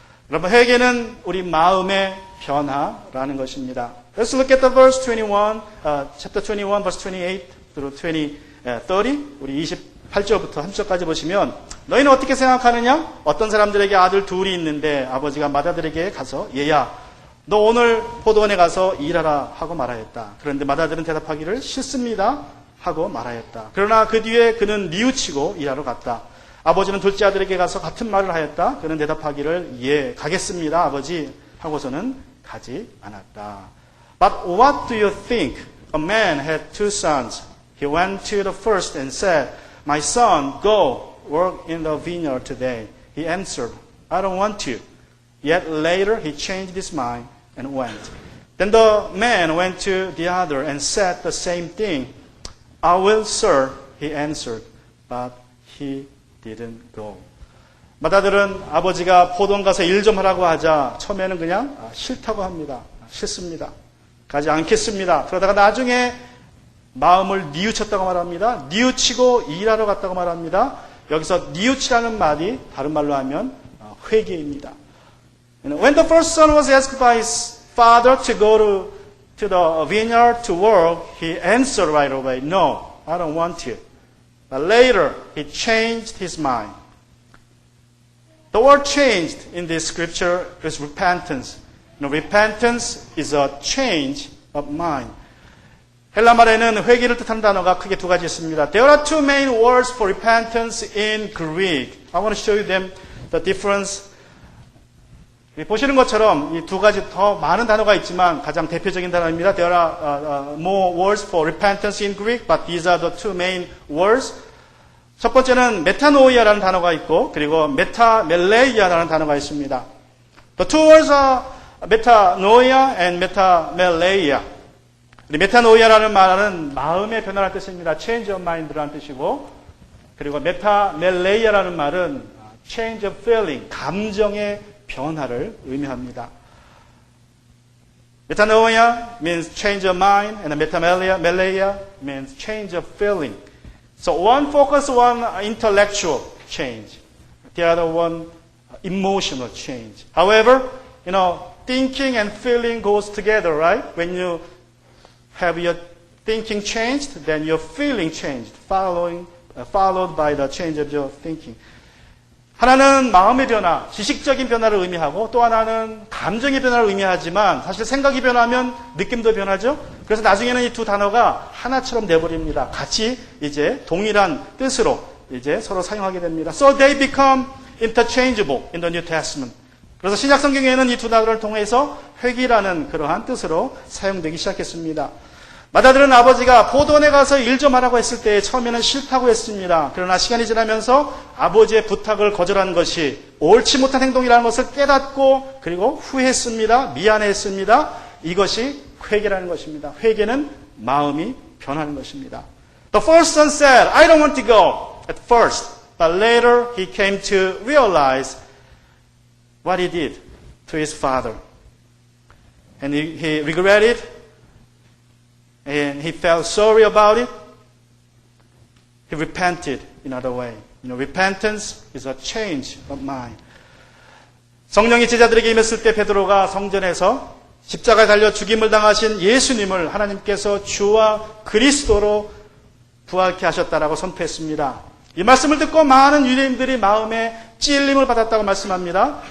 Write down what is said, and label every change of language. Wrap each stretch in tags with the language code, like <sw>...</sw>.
<ko>여러분, 회개는 우리 마음의 변화라는 것입니다.</ko> <en>Let's look at the verse 21, chapter 21, verse 28 through 30.</en> <ko>우리 28절부터 30절까지 보시면 너희는 어떻게 생각하느냐? 어떤 사람들에게 아들 둘이 있는데 아버지가 맏아들에게 가서 얘야 너 오늘 포도원에 가서 일하라 하고 말하였다. 그런데 맏아들은 대답하기를 싫습니다 하고 말하였다. 그러나 그 뒤에 그는 뉘우치고 일하러 갔다. 아버지는 둘째 아들에게 가서 같은 말을 하였다. 그는 대답하기를 예 가겠습니다 아버지 하고서는 가지 않았다.</ko> <en>But what do you think? A man had two sons. He went to the first and said, My son, go work in the vineyard today. He answered, I don't want to. Yet later he changed his mind and went. Then the man went to the other and said the same thing. I will, sir, he answered. But he didn't go.</en> <ko>맏아들은 아버지가 포도원 가서 일 좀 하라고 하자 처음에는 그냥 싫다고 합니다. 싫습니다. 가지 않겠습니다. 그러다가 나중에 마음을 뉘우쳤다고 말합니다. 뉘우치고 일하러 갔다고 말합니다. 여기서 뉘우치라는 말이 다른 말로 하면 회개입니다.</ko> <en>When the first son was asked by his father to go to the vineyard to work, he answered right away, No, I don't want to. But later, he changed his mind. The word changed in this scripture is repentance. Repentance is a change of mind.</en> <ko>헬라 말에는 회개를 뜻하는 단어가 크게 두 가지 있습니다.</ko> <en>There are two main words for repentance in Greek. I want to show you them the difference.</en> <ko>보시는 것처럼 이 두 가지 더 많은 단어가 있지만 가장 대표적인 단어입니다.</ko> <en>There are more words for repentance in Greek, but these are the two main words.</en> <ko>첫 번째는 메타노이아라는 단어가 있고 그리고 메타멜레이아라는 단어가 있습니다.</ko> <en>The two words are metanoia and metamelleia.</en> <ko>메타노이아라는 말은 마음의 변화라는 뜻입니다.</ko> <en>Change of mind</en> <ko>라는 뜻이고 그리고 메타멜레이아라는 말은</ko> <en>change of feeling,</en> <ko>감정의 변화를 의미합니다.</ko> <en>Metanoia means change of mind and metamelleia means change of feeling. So one focus on intellectual change, the other one emotional change. However, thinking and feeling goes together, right? When you have your thinking changed, then your feeling changed, followed by the change of your thinking.</en> <ko>하나는 마음의 변화, 지식적인 변화를 의미하고 또 하나는 감정의 변화를 의미하지만 사실 생각이 변하면 느낌도 변하죠. 그래서 나중에는 이 두 단어가 하나처럼 돼버립니다. 같이 이제 동일한 뜻으로 이제 서로 사용하게 됩니다.</ko> <en>So they become interchangeable in the New Testament.</en> <ko>그래서 신약 성경에는 이 두 단어를 통해서 회개라는 그러한 뜻으로 사용되기 시작했습니다. 맏아들은 아버지가 포도원에 가서 일 좀 하라고 했을 때 처음에는 싫다고 했습니다. 그러나 시간이 지나면서 아버지의 부탁을 거절한 것이 옳지 못한 행동이라는 것을 깨닫고 그리고 후회했습니다. 미안해했습니다. 이것이 회개라는 것입니다. 회개는 마음이 변하는 것입니다.</ko> <en>The first son said, I don't want to go at first, but later he came to realize what he did to his father. And he regretted and he felt sorry about it. He repented in another way. Repentance is a change of mind.</en> <ko>성령이 제자들에게 임했을 때 베드로가 성전에서 십자가에 달려 죽임을 당하신 예수님을 하나님께서 주와 그리스도로 부활케 하셨다라고 선포했습니다. 이 말씀을 듣고 많은 유대인들이 마음에 찔림을 받았다고 말씀합니다.</ko>